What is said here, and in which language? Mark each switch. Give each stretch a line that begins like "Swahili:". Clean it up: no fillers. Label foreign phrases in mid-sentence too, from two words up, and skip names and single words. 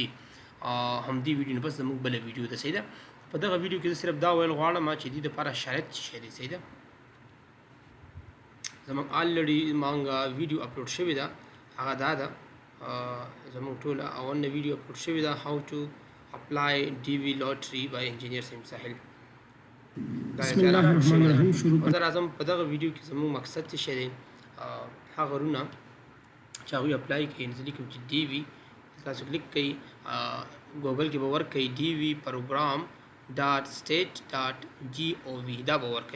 Pashto: همدې ویډیو نه بس زموږ بله ویډیو ده. صحیح ده. په دغه ویډیو کې زه صرف دا ویل غواړم چې دې دپاره شرایط څه شی دی. صحیح ده. زموږ آلریډي موږ
English: video upload
Pashto: شوې ده، هغه دا ده زموږ ټوله اولنه
English: video upload
Pashto: شوې ده
English: how to apply DV lottery by engineer
Pashto: سیم ساحل.
Arabic: بسم الله الرحمن الرحیم. شروع
Pashto: په راځم په دغه ویډیو کې زموږ مقصد څه شی دی. هغه غرونه چې هغوی اپلای کوي نو زه لیکم چې ډي وي، تاسو کلیک کوئ ګوګل کې به ورکوئ
English: D V program dot state dot G O V,
Pashto: دا به ورکوئ.